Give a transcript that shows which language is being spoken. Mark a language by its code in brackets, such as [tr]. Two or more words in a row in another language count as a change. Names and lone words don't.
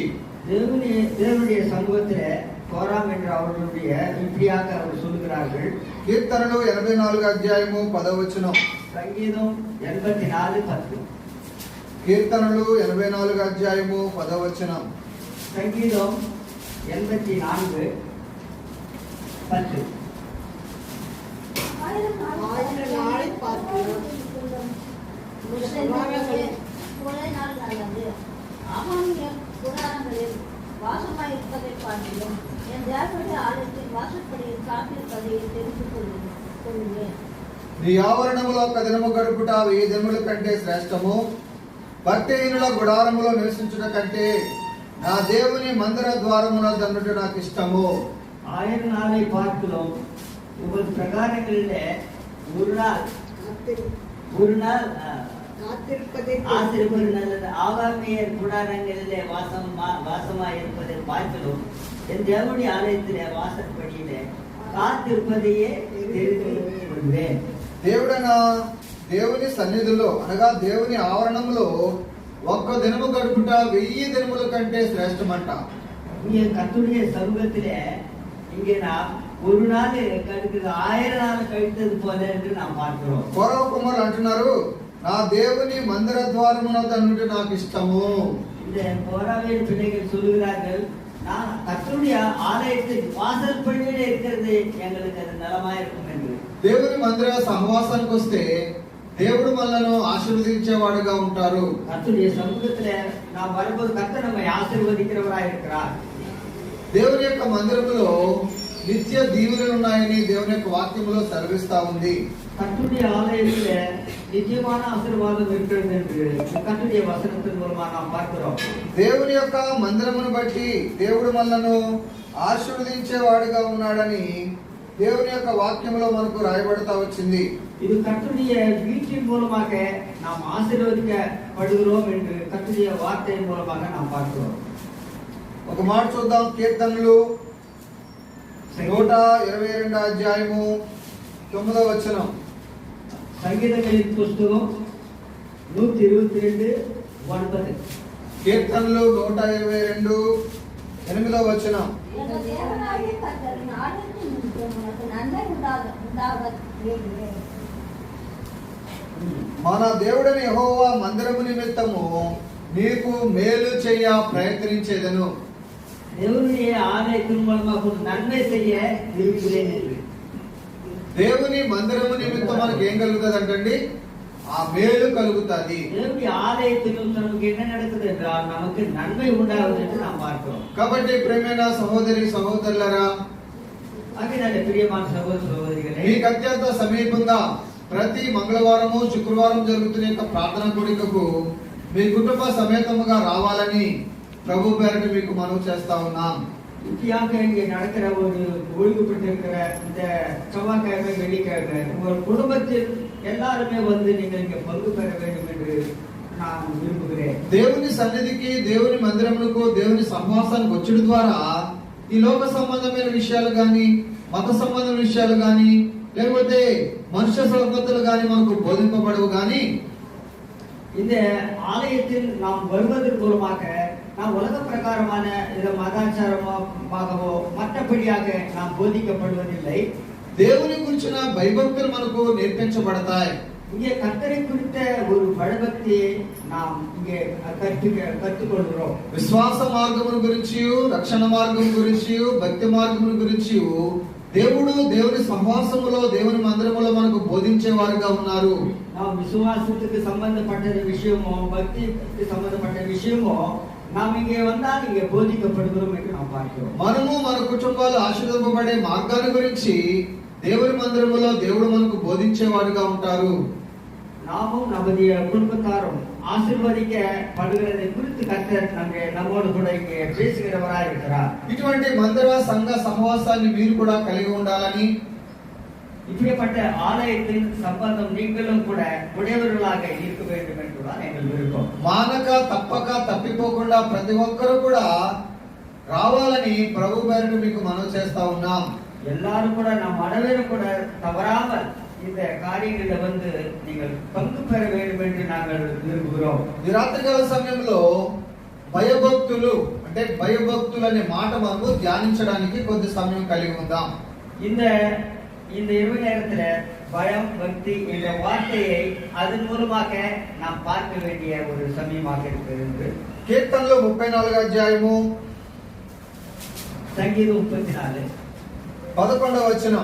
[ta] தேவனுடைய சமூகத்திலே கோராம் என்ற அவர்களுடைய இப்படியாக அவர் சொல்லுகிறார்கள். [te] కీర్తనలు 84 అధ్యాయము 10వ వచనం. [ta] சங்கீதம் 84:10. [te] కీర్తనలు 84 అధ్యాయము 10వ వచనం. [ta] சங்கீதம் 84:10. ஆயிரம் நாளை பார்க்கிறோம். ஒரே நாள் நல்லது. அவனுடைய கூடாரங்களில் வாசமாயிருப்பதை பார்க்கிறோம். என் தேவனுடைய ஆலயத்தில் வாசப்படியில் காத்திருப்பதை தெரிந்து கொள்ளுவேன். [te] నీ ఆవరణములో ఒక దినము గడుపుట 1000 దినముల కంటే శ్రేష్టము. భక్తిహీనుల గుడారములో నివసించుట కంటే నా దేవుని మందిర ద్వారమున దన్నుట నాకు ఇష్టము. [ta] 1000 நாளை பார்க்கிறோம். உங்கள் பிரகாரங்களிலே ஒரு நாள் காத்திருப்பதை ஆசிர்வது நல்லது. ஆகாமியர் கூடாரங்களிலே வாசமாய் இருப்பதை பார்க்கிறோம். என் தேவனுடைய ஆலயத்திலே வாசற்படியிலே காத்திருப்பதையே தெரிந்து கொள்வேன். [te] దేవుని సన్నిధిలో అనగా దేవుని ఆవరణంలో ఒక్క దినము గడుపుట 1000 దినముల కంటే శ్రేష్టమంట. [ta] இங்கே கர்த்தருடைய சமூகத்திலே இங்கே நாம் ஒரு நாள் கழித்தது 1000 நாள் கழித்தது போல என்று நாம் பார்க்கிறோம். [te] కోరవ కుమారులు అంటున్నారు నా దేవుని మందిర ద్వారమున దన్నుట నాకు ఇష్టము. [ta] இந்த கோராவின் பிள்ளைகள் சொல்லுகிறார்கள் நான் கர்த்தருடைய ஆலயத்தின் வாசல் படியிலே இருக்கிறது எங்களுக்கு அது நலமா இருக்கும் என்று. [te] దేవుని మందిర సహవాసానికి వస్తే దేవుడు మనలను ఆశీర్వదించేవాడుగా ఉంటారు. [ta] கர்த்தருடைய சமூகத்திலே நாம் வரும்போது கர்த்தர் நம்மை ஆசீர்வதிக்கிறவராய் இருக்கிறார். [te] దేవుని యొక్క మందిరములో నిత్య దీవెనలు ఉన్నాయని దేవుని యొక్క వాక్యములో సెలవిస్తా ఉంది. [ta] கர்த்தருடைய ஆலயத்திலே நிச்சயமான ஆசீர்வாదம் இருக்கிறது என்று கர்த்தருடைய வசனத்தின் மூலமா நாம் பார்க்கிறோம். [te] దేవుని యొక్క మందిరమును బట్టి దేవుడు మనలను ఆశీర్వదించేవాడుగా ఉన్నాడని దేవుని యొక్క వాక్యములో మనకు రాయబడతా వచ్చింది. [ta] இது கர்த்தருடைய வீட்டின் மூலமாக நாம் ஆசீர்வதிக்கப்படுகிறோம் என்று கர்த்தருடைய வார்த்தையின் மூலமாக நாம் பார்க்கிறோம். [te] ఒక మాట చూద్దాం. కీర్తనలు 122 అధ్యాయము 9వ వచనం. [ta] சங்கீதங்களின் புஸ்தகம் 122:9. [te] కీర్తనలు 122 8వ వచనం. [ta] என் தேவனாகிய கர்த்தரின் ஆலயத்தின் நிமித்தம் உனக்கு நன்மை உண்டாவதாக. [te] మన దేవుడని యెహోవా మందిరము నిమిత్తము నీకు మేలు చేయ ప్రయత్నించేదను. [ta] தேவனுடைய ஆலயத்தின் மூலமாக ஒரு நன்மை செய்ய விரும்புகிறேன் என்று. [te] దేవుని మందిరము నిమిత్తం మనకి ఏం కలుగుతుందంటండి? ఆ మేలు కలుగుతుంది. [ta] தேவனுடைய ஆலயத்தில் நமக்கு என்ன நடக்குது என்றால் நமக்கு நன்மை உண்டாகுது என்று நாம் பார்க்கிறோம். [te] కాబట్టి ప్రియమైన సహోదరి సహోదరులారా, [ta] ஆகையால் பிரியமான சகோதர சகோதரிகளே, [te] మీకు అత్యంత సమీపంగా ప్రతి మంగళవారము శుక్రవారం జరుగుతున్న యొక్క ప్రార్థన కూడికకు మీ కుటుంబ సమేతముగా రావాలని ప్రభు పేరిట మీకు మనవి చేస్తా ఉన్నాం. [ta] முக்கியமாக இங்கே நடக்கிற ஒரு ஓய்வு பெற்றிருக்கிற இந்த செவ்வாய்க்கிழமை வெள்ளிக்கிழமை உங்கள் குடும்பத்தில் எல்லாருமே வந்து நீங்கள் இங்கே பங்கு பெற வேண்டும் என்று நான் విరుపుகிறேன். [te] దేవుని సన్నిధికి, దేవుని మందిరములకు, దేవుని సహవాసానికి వచ్చడం ద్వారా ఈ లోక సంబంధమైన విషయాలు గాని, మత సంబంధమైన విషయాలు గాని, లేకపోతే మనుష్య సంగతులు గాని మనకు బోధింపబడవు గాని, [ta] இந்த ஆலயத்தில் நாம் வருவதன் மூலமாக நாம் உலக பிரகாரமான இந்த மதாச்சாரமாகவோ மற்றபடியாக நாம் போதிக்கப்படுவதில்லை. [te] దేవుని గురించిన భయభక్తులు మనకు నేర్పించబడతాయి. [ta] இங்கே கர்த்தரை குறித்த ஒரு பயபக்தியை நாம் இங்கே கற்றுக்கொள்கிறோம். [te] విశ్వాస మార్గమును గురించి, రక్షణ మార్గం గురించి, భక్తి మార్గమును గురించి దేవుడు దేవుని సహవాసములో, దేవుని మందిరములో మనకు బోధించేవారుగా ఉన్నారు. [ta] நாம் விசுவாசத்துக்கு சம்பந்தப்பட்ட விஷயமோ பக்திக்கு சம்பந்தப்பட்ட விஷயமோ நாம் இங்கே வந்தால் இங்கே போதிக்கப்படுகிறோம் என்று நாம் பார்க்கிறோம். [te] మనము మన కుటుంబాలు ఆశీర్వదింపబడే మార్గాన్ని గురించి దేవుని మందిరములో దేవుడు మనకు బోధించేవాడుగా ఉంటారు. [ta] நாமும் நம்முடைய குடும்பத்தாரும் ஆசீர்வதிக்கப்படுகிறதை குறித்து கர்த்தர் நம்மோடு கூட இங்கே பேசுகிறவராக இருக்கிறார். [te] ఇటువంటి మందిర సంఘ సహవాసాన్ని మీరు కూడా కలిగి ఉండాలని, [ta] இப்படிப்பட்ட ஆலயத்தின் சம்பந்தம் நீங்களும் கூட உடையவர்களாக இருக்க வேண்டும் என்றுதான் எங்கள் விருப்பம். [te] మానక తప్పక తప్పిపోకుండా ప్రతి ఒక్కరు కూడా రావాలని ప్రభు పేరిట మీకు మనవి చేస్తా ఉన్నాం. [ta] எல்லாரும் கூட நம் அனைவரும் கூட தவறாமல் இந்த காரியங்களில் வந்து நீங்கள் பங்கு பெற வேண்டும் என்று நாங்கள் விரும்புகிறோம். [te] ఈ రాత్రికాల సమయంలో భయభక్తులు అంటే భయభక్తులు అనే మాట మనము ధ్యానించడానికి కొద్ది సమయం కలిగి ఉందాం. [ta] இந்த இரவு நேரத்துல பயம் பக்தி என்ற வார்த்தையை அதன் மூலமாக நாம் பார்க்க வேண்டிய ஒரு சமயமாக இருக்கிறது. [te] కీర్తనలు 34వ అధ్యాయము [ta] సంగీతం 34 [te] 11వ వచనం.